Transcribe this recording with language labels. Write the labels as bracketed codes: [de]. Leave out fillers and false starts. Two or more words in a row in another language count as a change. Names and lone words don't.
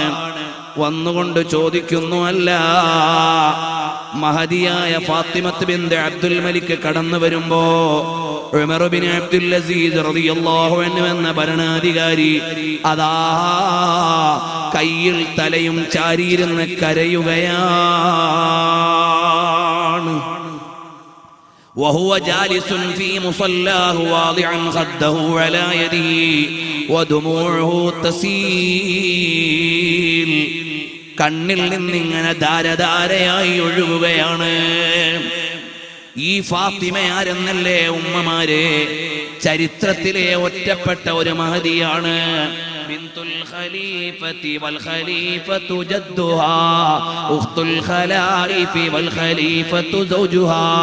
[ml] വന്നുകൊണ്ട് ചോദിക്കുന്നു, അല്ല, മഹദിയായ ഫാത്തിമത്ത് ബിൻത് അബ്ദുൽ മലിക് കടന്നു വരുമ്പോ ഉമർ ബിൻ അബ്ദുൽ അസീസ് [ar] رضي الله عنه [ml] എന്ന ഭരണാധികാരി അതാ കയ്യിൽ തലയും ചാരിയിരുന്ന് കരയുകയാണ്. [ar] وهو جالس في مصلاه واضعا خده على يده ودموعه تسيل. [ml] കണ്ണിൽ നിന്നിങ്ങനെ ധാരധാരയായി ഒഴുകുകയാണ്. ഈ ഫാത്തിമ ആരെന്നല്ലേ ഉമ്മമാരെ, ചരിത്രത്തിലെ ഒറ്റപ്പെട്ട ഒരു മഹദിയാണ്. [ar] بنت الخليفة والخليفة جدها أخت الخلائف والخليفة زوجها.